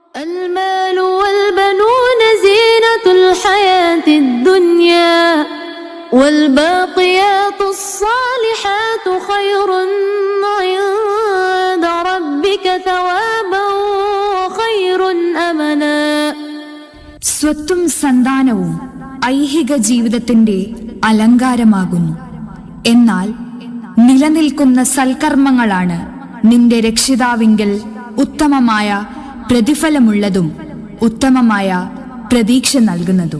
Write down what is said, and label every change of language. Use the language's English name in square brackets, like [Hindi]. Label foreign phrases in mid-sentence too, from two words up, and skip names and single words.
[Arabic] المال والبنون زينة الحياة الدنيا والباقيات الصالحات خير عند ربك ثوابا وخير أملا. [Malayalam] സ്വത്തും സന്താനവും ഐഹിക ജീവിതത്തിന്റെ അലങ്കാരമാകുന്നു. എന്നാൽ നിലനിൽക്കുന്ന സൽക്കർമ്മങ്ങളാണ് നിന്റെ രക്ഷിതാവിങ്കൽ ഉത്തമമായ പ്രതിഫലമുള്ളതും ഉത്തമമായ പ്രതീക്ഷ നൽകുന്നതും.